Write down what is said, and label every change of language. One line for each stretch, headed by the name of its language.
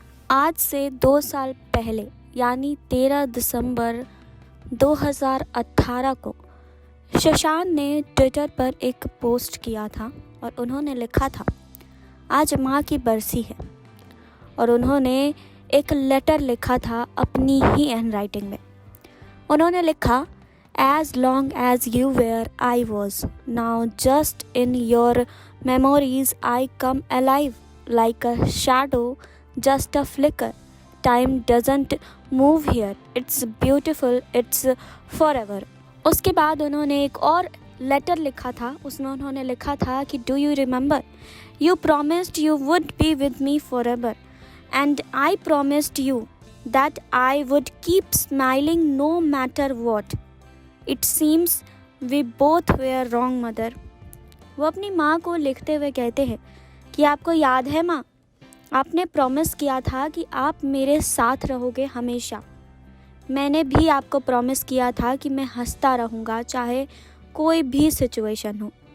Hindi: आज से 2 साल पहले यानी 13 दिसंबर 2018 को सुशांत ने ट्विटर पर एक पोस्ट किया था और उन्होंने लिखा था, आज माँ की बरसी है। और उन्होंने एक लेटर लिखा था अपनी ही हैंडराइटिंग में। उन्होंने लिखा,
English: As long as you were, I was. Now just in your memories I come alive like a shadow, just a flicker. Time doesn't move here. It's beautiful. It's forever.
Hindi: उसके बाद उन्होंने एक और लेटर लिखा था। उसमें उन्होंने लिखा था कि
English: Do you remember? You promised you would be with me forever. And I promised you that I would keep smiling no matter what. It seems we both were wrong, mother.
Hindi: वो अपनी माँ को लिखते हुए कहते हैं कि आपको याद है माँ, आपने प्रॉमिस किया था कि आप मेरे साथ रहोगे हमेशा। मैंने भी आपको प्रॉमिस किया था कि मैं हंसता रहूँगा चाहे कोई भी सिचुएशन हो।